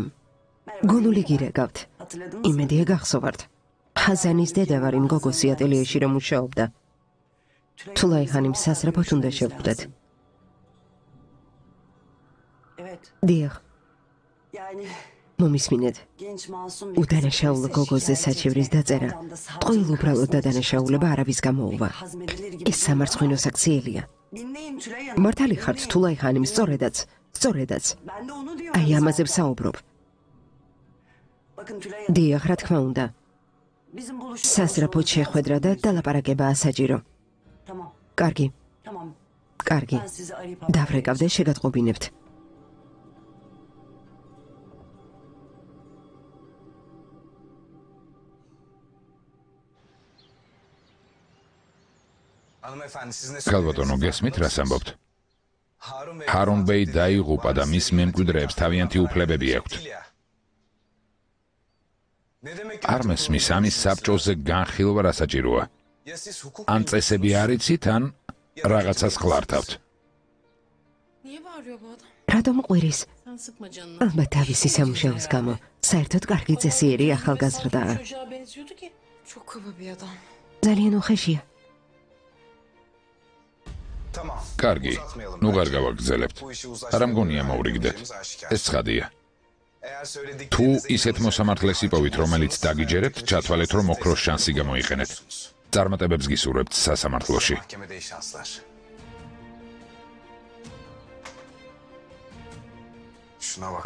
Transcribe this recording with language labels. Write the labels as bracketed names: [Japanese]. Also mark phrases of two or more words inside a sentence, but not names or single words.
[Georgian] გონული გირეკავთ. იმედია გახსოვართ. ხაზანის დედა ვარ იმ გოგოს ატელიეში რომ მუშაობდა. თულაი ხანიმ სასწრაფოდ უნდა შევხვდეთ. [Turkish] Evet. [Georgian] დიახ, [Turkish] Yani [Georgian] მომისმინეთ. [Turkish] Genç masum [Georgian] უდანაშაულ გოგოზე საჩივრის დაწერა. ტყუილ უბრალოდ დადანაშაულება არავის გამოუვა. ეს სამარცხვინო საქციელია. [Turkish] Dinleyin Tülay Hanım. [Georgian] მართალი ხართ თულაი ხანიმ, სწორედაც. [Turkish] Ben de onu diyorum. [Georgian] აი ამაზე [Turkish] zaten. [Georgian] ვსაუბრობ. [Turkish] Bakın Tülay Hanım. [Georgian] დიახ, რა თქმა უნდა. [Turkish] Bizim buluşmamız [Georgian] სასწრაფოდ შეხვედრა და დალაპარაკებაა საჭირო. [Turkish] Tamam. [Georgian] კარგი, [Turkish] Tamam. [Georgian] კარგი. [Turkish] Ben sizi arayıp [Georgian] დავრეკავ და შეგატყობინებთ. [Turkish] Hanımefendi siz ne [Georgian] ქალბატონო, გესმით რას ამბობთ? Harun Bey. ჰარონ ბეი დაიღუპა და მის მემკვიდრეებს თავიანთი უფლებები აქვთ. [Turkish] Ne demek? [Georgian] არ მესმის ამის საბჭოზე განხილვა რა საჭიროა? [Turkish] Ya siz hukuk [Georgian] ან წესები არ იცით, ან რაღაცას ხლართავთ. [Turkish] Niye bağırıyor bu adam? [Georgian] რატომ ყვირის? [Turkish] Sen sıkma canını. [Georgian] ალბათ თავისი სამუშაოს გამო. საერთოდ კარგი წესიერი ახალგაზრდაა. [Turkish] Çocuğa benziyordu ki. Çok kaba bir adam. [Georgian] ძალიან უხეშია. [Turkish] Tamam. [Georgian] კარგი, [Turkish] Uzatmayalım [Georgian] ნუ [Turkish] bence. [Georgian] არ გავაგრძელებთ. [Turkish] Bu işi [Georgian] არა მგონია მოვრიგდეთ. [Turkish] uzlaştırmayacağımız aşikar. [Georgian] ეს ცხადია. [Turkish] Eğer [Georgian] თუ [Turkish] söylediklerinize [Georgian] ისეთ მოსამართლეს იპოვით, რომელიც დაგიჯერებთ, ჩათვალეთ, რომ ოქროს შანსი გამოიყენეთ. წარმატებებს გისურვებთ სასამართლოში. [Turkish] Mahkemede iyi şanslar. Şuna bak.